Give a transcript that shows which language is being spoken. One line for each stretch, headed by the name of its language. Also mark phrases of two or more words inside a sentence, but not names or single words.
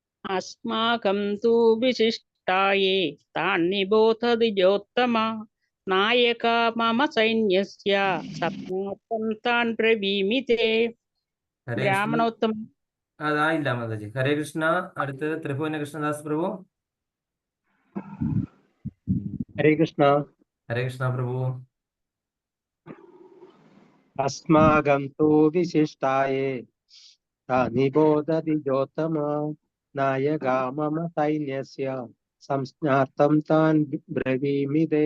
Sanskrit: अस्माकं तु विशिष्टाये तान्निबोधद्विजोत्तम नायका मम सैन्यस्य सप्नातं तान् ब्रवीमि ते हरे कृष्ण.
Malayalam: ബ്രാഹ്മണോത്തമ. അതായില്ല മാതാജി.
Sanskrit: हरे कृष्ण.
Malayalam: അടുത്തത് ത്രിഭുവന കൃഷ്ണദാസ് പ്രഭു.
Sanskrit: हरे कृष्ण. हरे कृष्ण
Malayalam: പ്രഭു.
Sanskrit: अस्माकं तु विशिष्टाये निबोधतिजोत्तम नायका मम सैन्यस्य संज्ञार्थं तान् ब्रवीमि ते.